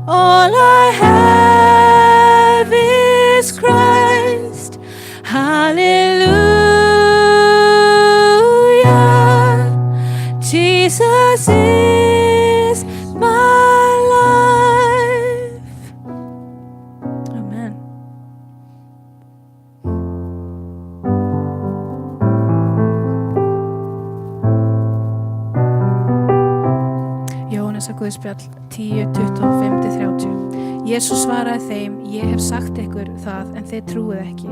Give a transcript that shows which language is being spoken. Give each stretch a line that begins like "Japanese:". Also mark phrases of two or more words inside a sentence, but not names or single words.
English: All I have is Christ. Hallelujah. Jesus is my life.
Icelandic: Amen. Jóhannesar Guðspjall 10:25-30. Jesús svaraði þeim: Ég hef sagt ykkur það, en þið trúið ekki.